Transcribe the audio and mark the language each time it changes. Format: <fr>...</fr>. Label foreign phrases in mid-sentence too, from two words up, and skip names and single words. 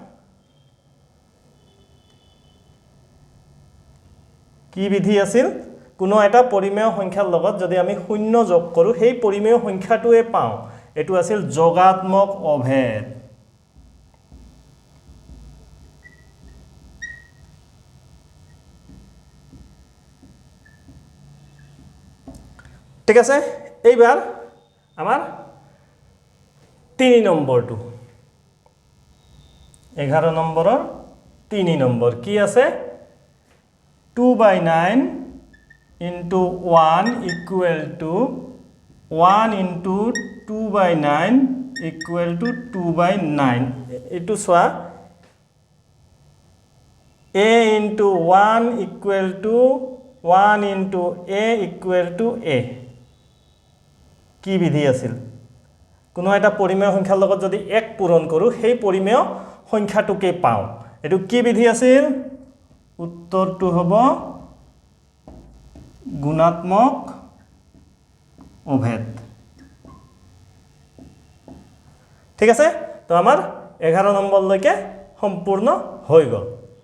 <as>কি বিধি আছিল কোনো এটা পৰিমেয় সংখ্যাৰ লগত যদি আমি শূন্য যোগ কৰো সেই পৰিমেয় সংখ্যাটোৱে পাও এটো আছিল যোগাত্মক অভেদ ঠিক আছে এইবাৰ আমাৰ 3 নম্বৰটো 11 নম্বৰৰ 3 নম্বৰ কি আছে 2/9</as> <en>into 1 equal to 1 into 2/9 equal to 2/9</en> <as>এটো সোয়া</as> <en>a into 1 equal to 1 into a equal to a</en> <as>কি বিধি আছিল কোনো এটা পৰিমেয় সংখ্যাৰ লগত যদি 1 পূৰণ কৰো সেই পৰিমেয় সংখ্যাটোকে পাও এটো কি বিধি আছিল উত্তৰটো হ'ব গুণাত্মক অভেদ ঠিক আছে তো আমাৰ 11 নম্বৰ লৈকে সম্পূৰ্ণ হৈ গল</as>